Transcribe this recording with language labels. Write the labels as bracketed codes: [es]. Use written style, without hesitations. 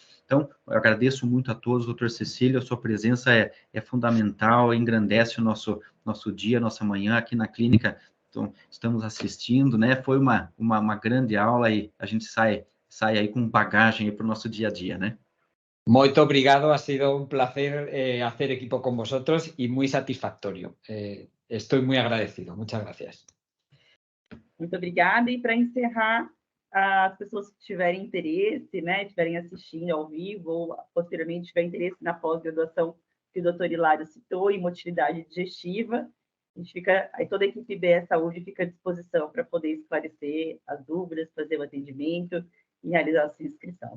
[pt] Então, eu agradeço muito a todos, doutor Cecílio, a sua presença é fundamental, engrandece o nosso dia, nossa manhã aqui na clínica. Então, estamos assistindo, né? Foi uma grande aula e a gente sai aí com bagagem para o nosso dia a dia, né? Muito obrigado, [es] ha sido un placer hacer equipo con vosotros y muy satisfactorio. Estoy muy agradecido. Muchas gracias. [pt] Muito obrigada. E para encerrar, as pessoas que tiverem interesse, né, estiverem assistindo ao vivo ou posteriormente tiverem interesse na pós-graduação que o doutor Hilário citou, em motilidade digestiva, a gente fica, aí toda a equipe BE Saúde fica à disposição para poder esclarecer as dúvidas, fazer o atendimento e realizar a sua inscrição.